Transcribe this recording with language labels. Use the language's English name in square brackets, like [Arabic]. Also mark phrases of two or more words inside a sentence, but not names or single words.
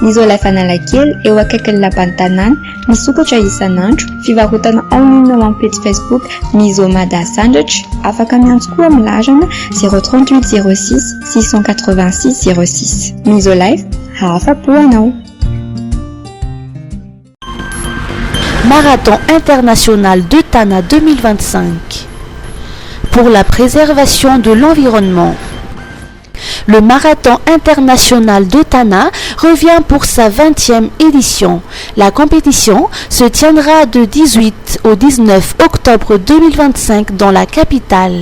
[Malagasy] Nizolay fanalakely eo akaikin'ny lapan-tanàna misokatra isan'andro, fivarotana online eo amin'ny page Facebook Mizo Mada Sandratra. Afaka miantso koa amin'ny larana 038 06 686 06. Mizo Life, hafa-po anao. [French] Marathon international de Tana 2025 pour la préservation de l'environnement. Le Marathon international de Tana revient pour sa 20e édition. La compétition se tiendra de 18 au 19 octobre 2025 dans la capitale.